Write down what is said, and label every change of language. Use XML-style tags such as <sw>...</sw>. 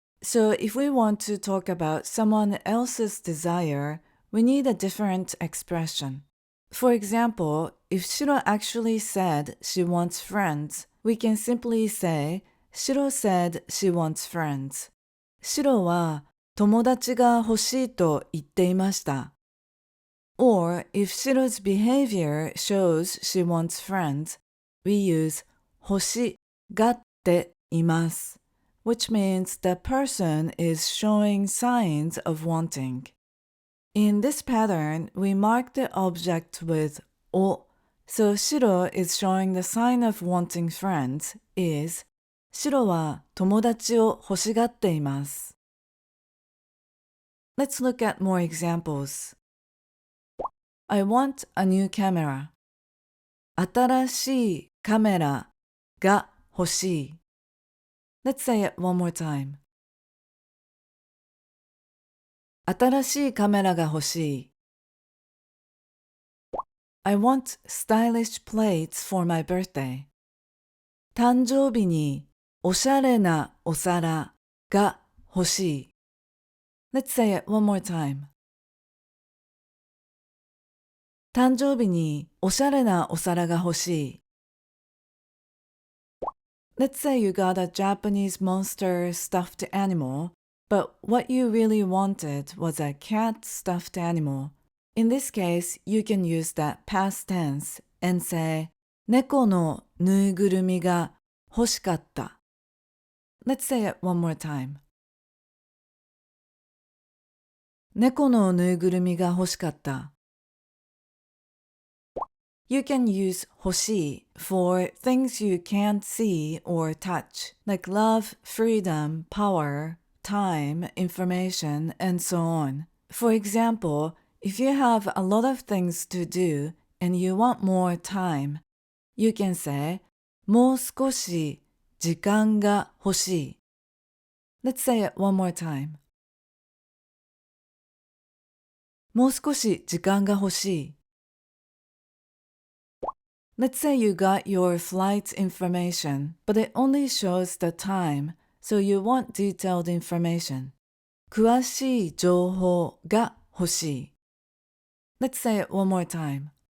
<en>So if we want to talk about someone else's desire, we need a different expression. For example, if Shiro actually said she wants friends, we can simply say, Shiro said she wants friends.</en> <ja>シロは友達が欲しいと言っていました。</ja> <en>Or if Shiro's behavior shows she wants friends, we use</en> <ja>欲しがっています,</ja> <en>which means the person is showing signs of wanting. In this pattern, we mark the object with お, so Shiro is showing the sign of wanting friends is</en> <ja>シロは友達を欲しがっています。</ja> <en>Let's look at more examples. I want a new camera.</en> <ja>新しいカメラが欲しい。</ja> <en>Let's say it one more time.</en> <ja>新しいカメラが欲しい。</ja> <en>I want stylish plates for my birthday.</en> <ja>誕生日におしゃれなお皿が欲しい。</ja> <en>Let's say it one more time.</en> <ja>誕生日におしゃれなお皿が欲しい。</ja> <en>Let's say you got a Japanese monster stuffed animal, but what you really wanted was a cat stuffed animal. In this case, you can use that past tense and say,</en> <ja>猫のぬいぐるみが欲しかった。</ja> <en>Let's say it one more time.</en> <ja>猫のぬいぐるみが欲しかった。</ja> <en>You can use 欲しい for things you can't see or touch, like love, freedom, power, time, information, and so on. For example, if you have a lot of things to do and you want more time, you can say</en> <ja>もう少し時間が欲しい。</ja> <en>Let's say it one more time.</en> <ja>もう少し時間が欲しい。</ja> <en>Let's say you got your flight information, but it only shows the time, so you want detailed information.</en> <ja>詳しい情報が欲しい。</ja> <en>Let's say it one more time.</en>